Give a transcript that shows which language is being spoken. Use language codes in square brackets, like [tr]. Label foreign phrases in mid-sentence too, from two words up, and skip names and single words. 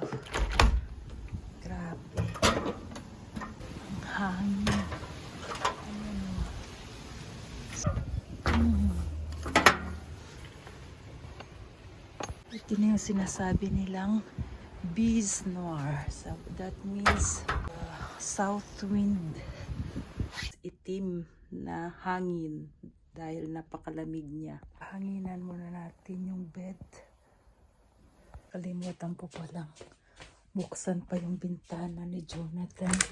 [tl] Grabe. Ang hangin. Ayan. Ito na yung sinasabi nilang Bise Noir. [en] So, that means south wind. [tl] Itim na hangin dahil napakalamig niya. Hanginan muna natin yung bed. Kalimutan ko palang buksan pa yung bintana ni Jonathan.